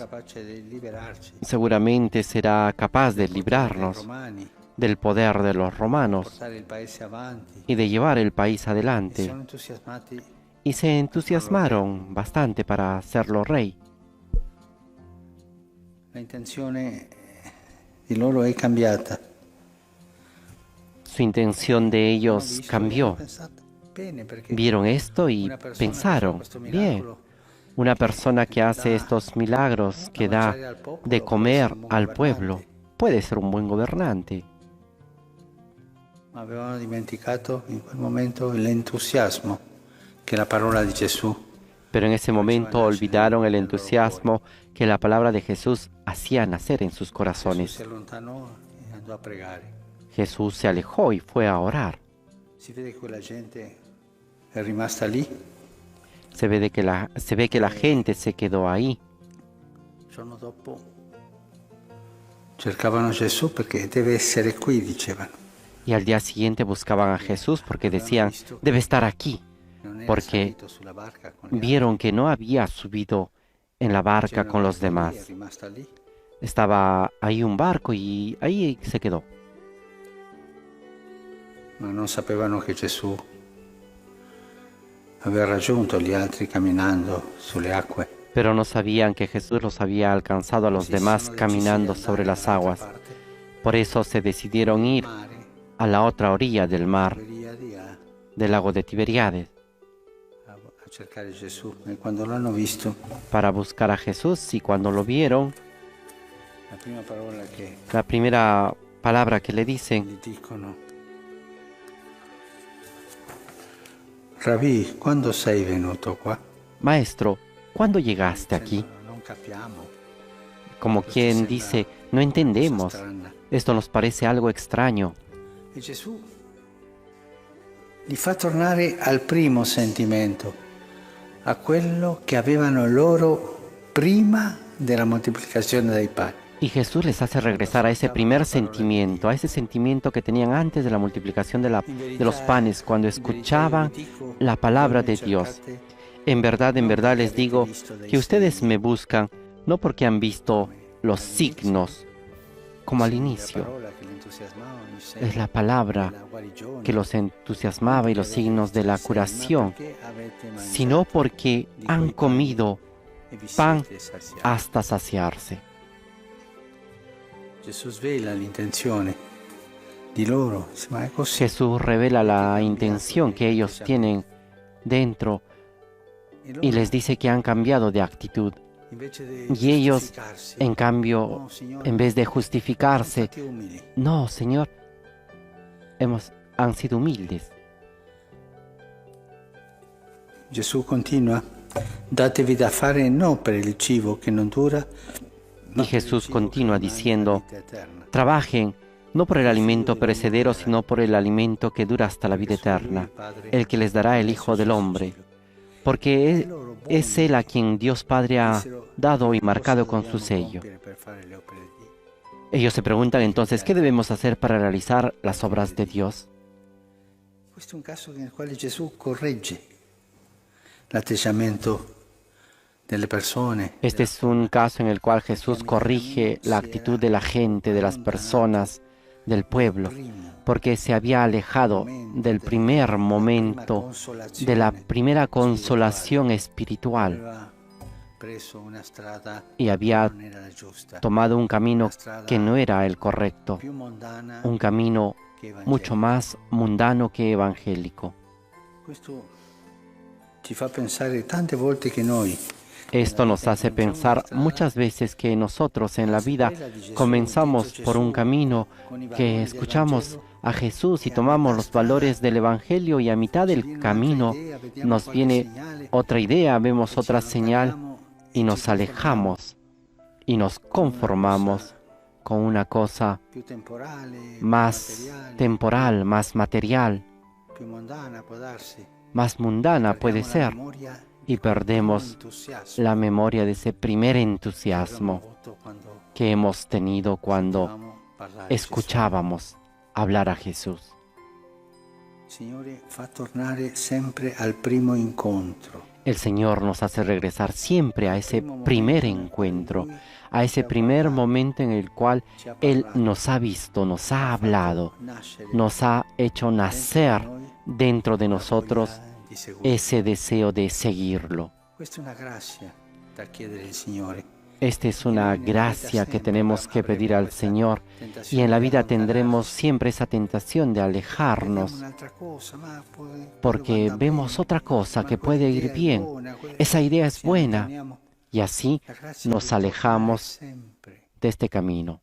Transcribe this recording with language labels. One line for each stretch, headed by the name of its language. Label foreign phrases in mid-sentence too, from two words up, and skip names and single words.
Spanish: Seguramente será capaz de librarnos del poder de los romanos y de llevar el país adelante». Y se entusiasmaron bastante para hacerlo rey.
Italian: La intenzione di loro è cambiata.
Spanish: Su intención de ellos cambió. Vieron esto y pensaron: «Bien, Una persona que hace estos milagros, que da de comer al pueblo, puede ser un buen gobernante.
Italian: Ma avevano dimenticato in quel momento l'entusiasmo che la parola di Gesù.
Spanish: Pero en ese momento olvidaron el entusiasmo que la palabra de Jesús hacía nacer en sus
Italian: Gesù
Spanish: corazones.
Italian: si allontanò e andò a pregare.
Spanish: Jesús se alejó y fue a orar.
Italian: Si vede che quella gente è rimasta lì.
Spanish: Se ve que la gente se quedó ahí.
Italian: Il giorno dopo cercavano Gesù perché deve essere qui, dicevano.
Spanish: Y al día siguiente buscaban a Jesús porque decían, debe estar aquí,
Italian: Non era
Spanish: porque
Italian: salito sulla barca con gli
Spanish: vieron que no había subido en la barca
Italian: altri.
Spanish: con los
Italian: È
Spanish: demás.
Italian: rimasta lì.
Spanish: Estaba ahí un barco y ahí se quedó.
Italian: Ma non sapevano che Gesù aveva raggiunto gli altri camminando sulle acque.
Spanish: Pero no sabían que Jesús los había alcanzado a los demás caminando sobre las aguas. Por eso se decidieron ir a la otra orilla del mar, del lago de Tiberíades,
Italian: A cercare Gesù. E quando l'hanno visto,
Spanish: para buscar a Jesús, y cuando lo vieron,
Italian: la prima parola che
Spanish: la primera palabra que le dicen,
Italian: gli dicono: Rabì, quando sei venuto qua?
Spanish: Maestro, ¿cuándo llegaste aquí?
Italian: Non capiamo.
Spanish: Como quien dice, no entendemos,
Italian: Cosa strana.
Spanish: esto nos parece algo extraño.
Italian: E Gesù li fa tornare al primo sentimento, a quello che avevano loro prima della moltiplicazione dei pani.
Spanish: Y Jesús les hace regresar a ese primer sentimiento, a ese sentimiento que tenían antes de la multiplicación de los panes, cuando escuchaban la palabra de Dios. En verdad les digo que ustedes me buscan no porque han visto los signos, como al inicio. Es la palabra que los entusiasmaba y los signos de la curación, sino porque han comido pan hasta saciarse.
Italian: Gesù svela l'intenzione di loro, ma è così.
Spanish: Jesús revela la intención que ellos tienen dentro y les dice que han cambiado de actitud. Y ellos, en cambio, en vez de justificarse, no, Señor, han sido humildes.
Italian: Gesù continua: datevi da fare non per il cibo che non dura.
Spanish: Y Jesús continúa diciendo, trabajen no por el alimento perecedero, sino por el alimento que dura hasta la vida eterna, el que les dará el Hijo del Hombre, porque es Él a quien Dios Padre ha dado y marcado con su sello. Ellos se preguntan entonces, ¿qué debemos hacer para realizar las obras de Dios?
Italian: Questo è un caso nel quale Gesù corregge l'atteggiamento delle persone.
Spanish: Este es un caso en el cual Jesús corrige la actitud de la gente, de las personas, del pueblo, porque se había alejado del primer momento, de la primera consolación espiritual, y había tomado un camino que no era el correcto, un camino mucho más mundano que evangélico.
Italian: Questo ci fa pensare tante volte che noi
Spanish: Esto nos hace pensar muchas veces que nosotros en la vida comenzamos por un camino que escuchamos a Jesús y tomamos los valores del Evangelio, y a mitad del camino nos viene otra idea, vemos otra señal y nos alejamos y nos conformamos con una cosa
Italian: più temporale,
Spanish: más temporal, más material,
Italian: più mondana può darsi.
Spanish: más mundana puede
Italian: Perdiamo la
Spanish: ser,
Italian: memoria
Spanish: y perdemos
Italian: entusiasmo
Spanish: la memoria de ese primer entusiasmo
Italian: avuto quando
Spanish: que hemos tenido cuando
Italian: sentivamo parlare di
Spanish: escuchábamos hablar a Jesús.
Italian: Gesù. Signore, fa tornare sempre al primo incontro.
Spanish: El Señor nos hace regresar siempre a ese primer encuentro, a ese primer momento en el cual Él nos ha visto, nos ha hablado, nos ha hecho nacer dentro de nosotros ese deseo de seguirlo.
Italian: Questa è una grazia da chiedere al Signore.
Spanish: Esta es una gracia que tenemos que pedir al Señor, y en la vida tendremos siempre esa tentación de alejarnos porque vemos otra cosa que puede ir bien. Esa idea es buena y así nos alejamos de este camino.